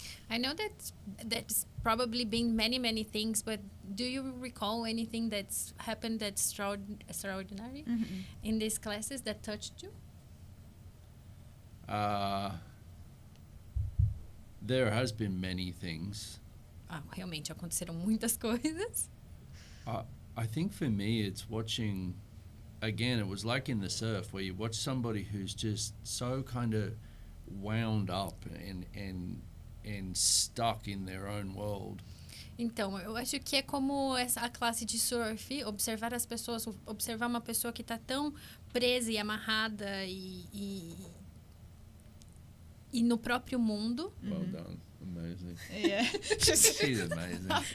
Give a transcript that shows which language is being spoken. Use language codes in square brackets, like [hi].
[en] I know that's probably been many things, but do you recall anything that's happened that's extraordinary in these classes that touched you? There has been many things. [pt] Realmente aconteceram muitas coisas. [en] I think for me it's watching, again, it was like in the surf where you watch somebody who's just so kind of wound up and stuck in their own world. [pt] Então, eu acho que é como a classe de surf, observar as pessoas, observar uma pessoa que está tão presa e amarrada e no próprio mundo. [en] Well done. Amazing. Yeah. She's amazing.